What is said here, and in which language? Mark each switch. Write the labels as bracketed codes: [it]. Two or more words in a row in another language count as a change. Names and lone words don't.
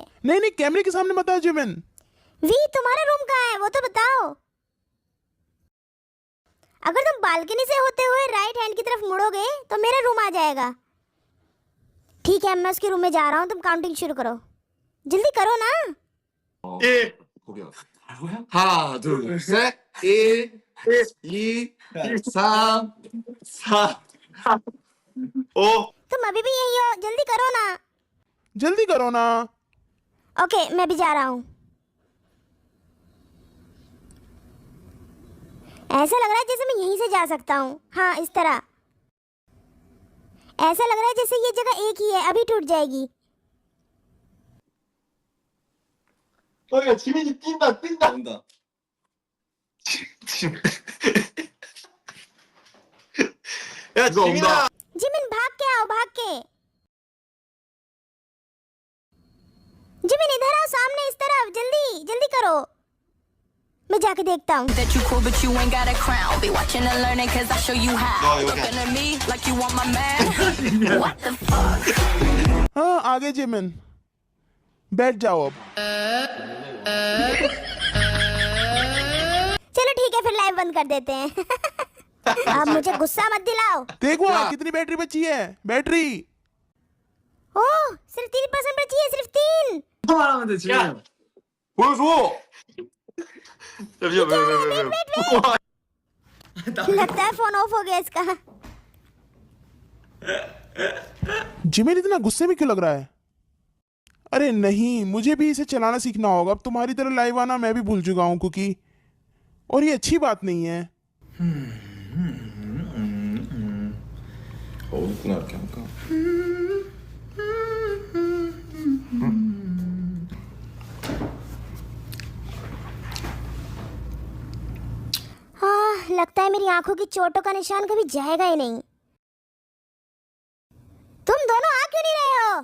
[hi] नहीं नहीं, कैमरे के सामने मत आओ जिमिन। वी, तुम्हारा रूम कहाँ है वो तो बताओ। अगर तुम बालकनी से होते हुए [en] right hand [hi] की तरफ मुड़ोगे तो मेरा रूम आ जाएगा। ठीक है, मैं उसके रूम में जा रहा हूँ, तुम काउंटिंग शुरू करो। जल्दी करो ना। 1. [ko] 하나, 둘, 셋. [hi] 1, 2, 3, 4, 5. तुम अभी भी यही हो, जल्दी करो ना। जल्दी करो ना। ओके, मैं भी जा रहा हूँ। ऐसा लग रहा है जैसे मैं यहीं से जा सकता हूँ। हाँ, इस तरह। ऐसा लग रहा है जैसे ये जगह एक ही है, अभी टूट जाएगी। [ko] 야, 지민이 뛴다. 온다. 야, 지민아. [hi] जिमिन, भाग के आओ, भाग के। जिमिन, इधर आओ, सामने इस तरफ, जल्दी जल्दी करो। मैं जाके देखता हूँ। [en] That you cool, but you ain't got a crown. Be watching and learning, cause I show you how. No, you Looking can't. at me like you want my man. What the fuck? [hi] हाँ, आगे जिमिन, बैठ जाओ अब। चलो ठीक है, फिर लाइव बंद कर देते हैं। अब मुझे गुस्सा मत दिलाओ। देखो क्या? कितनी बैटरी बची है। बैटरी ओह, सिर्फ 3% बची है, सिर्फ 3। [ko] 말하면 돼, 지민. 보여줘. 잠시만, 왜. [hi] लगता है फोन ऑफ हो गया इसका। जिमिन इतना गुस्से में क्यों लग रहा है? अरे नहीं, मुझे भी इसे चलाना सीखना होगा। अब तुम्हारी तरह लाइव आना मैं भी भूल चुका हूँ कुकी, और ये अच्छी बात नहीं है। [ko] 어둡구나, 이렇게 하니까. [hi] हाँ, लगता है मेरी आंखों की चोटों का निशान कभी जाएगा ही नहीं। तुम दोनों आ क्यों नहीं रहे हो?